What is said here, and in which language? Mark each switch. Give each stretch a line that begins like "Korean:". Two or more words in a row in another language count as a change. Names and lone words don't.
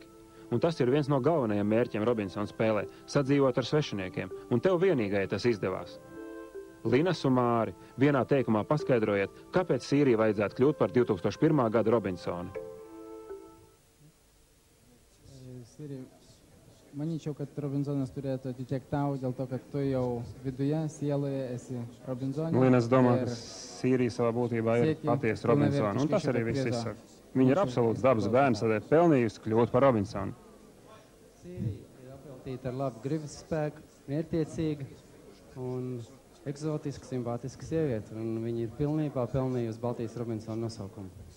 Latvian: Un tas ir viens no galvenajiem mērķiem Robinsona spēlē – sadzīvot ar svešiniekiem, un tev vienīgai tas izdevās. Linas un Māri, vienā teikumā paskaidrojiet, kāpēc Sīrija vajadzētu kļūt par 2001. gada Robinsonu.
Lithuanian: Sīri, manyčiau, kad Robinsonas turėtų atitekti tau, dėl to, kad tu jau viduje, sieloje esi Robinsonė.
Latvian: Linas domā, ka Sīrija savā būtībā ir patiesa Robinsona, un tas arī viss izsaka. Viņa ir absolūts dabas bērns, tādēļ pelnījusi kļūt par Robinsonu. Sīrija ir apveltīta ar labu gribas spēku, mērķtiecīga un eksotiska, simpātiska sieviete, un viņa ir pilnībā pelnījusi Baltijas Robinsona nosaukumu.